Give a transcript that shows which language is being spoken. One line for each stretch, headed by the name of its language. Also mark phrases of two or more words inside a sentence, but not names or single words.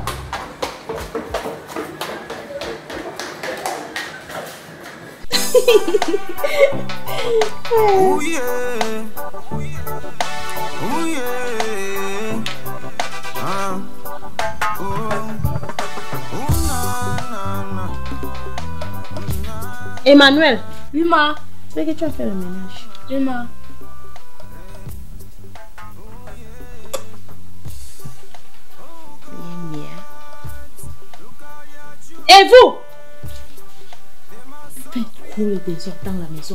French: Oh yeah. Oh yeah. Ah. Oh. Oh na na na. Emmanuel. Oui, ma. C'est que tu as fait le ménage. Oui, ma. Et vous? Faites trop le désordre dans la maison.